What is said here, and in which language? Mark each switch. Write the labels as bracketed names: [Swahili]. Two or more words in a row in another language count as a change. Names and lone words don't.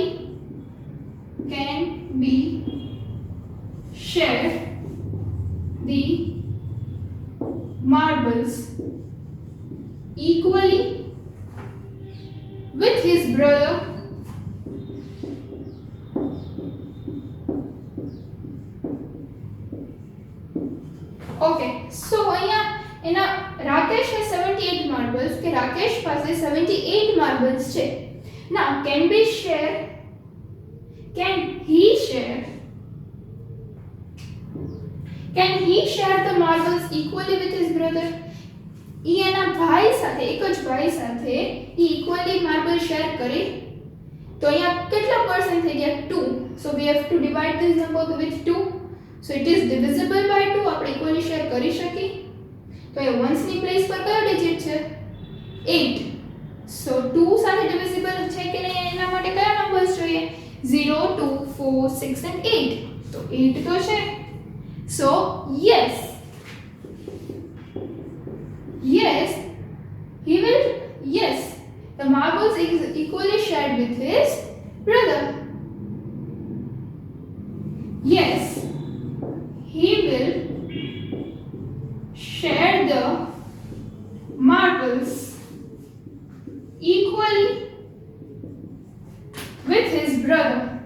[English] Can we share the marbles equally with his brother? Okay, so [Gujarati] અહીંયા એના [English] રાકેશ has 78 marbles, [Gujarati] કે રાકેશ પાસે 78 marbles છે. [English] Now can he share the marbles equally with his brother? [Gujarati] ઈ એના ભાઈ સાથે, એક જ ભાઈ સાથે ઈ [English] equally marble share [Gujarati] કરે. તો અહીંયા કેટલા percent થઈ ગયા? 2. [English] So we have to divide this number with 2. So it is divisible by 2. [Gujarati] આપણે equally share કરી શકી. તો એ ones ની પ્લેસ પર કયો ડિજિટ છે? 8. So 2 સાથે divisible છે કે નહીં એના માટે કયા નંબર્સ જોઈએ? 0, 2, 4, 6 and 8. તો 8 તો છે. [English] So yes, the marbles is equally shared with his brother. Yes, he will share the marbles equally with his brother.